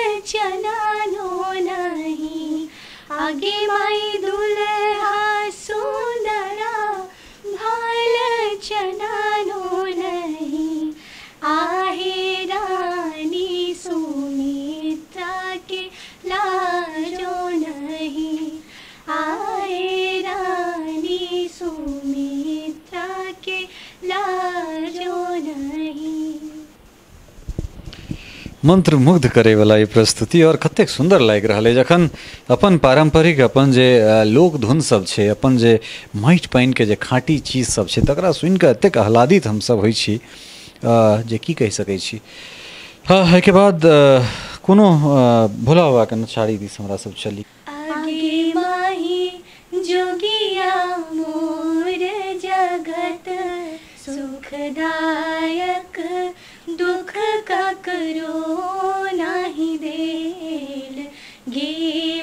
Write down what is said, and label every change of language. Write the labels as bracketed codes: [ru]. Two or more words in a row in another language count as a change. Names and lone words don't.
[mai] चलानो नहीं, आगे माई दुल्हा सुंदरा भाल चलानो नहीं, आहे रानी सुमित्रा के लाजो नहीं, आहे रानी सुमित्रा के लाजो नहीं। मंत्र मुग्ध करे वाला ये प्रस्तुति और कतेक सुंदर लाग रहा है जखन अपन पारंपरिक अपन जे लोक धुन सब छे, अपन जे माटि पानि के जे खाँटी चीज सब छे तकरा सुनि के एतेक आह्लादित हम सब होइ छी जे की कहि सकै छी। एहिके बाद कोनो भोला बाबा के नचारी दिस हमरा सब चली। आगे माही जोगिया मोर जगत सुखदायक, दुख ककरो नाही देल, गे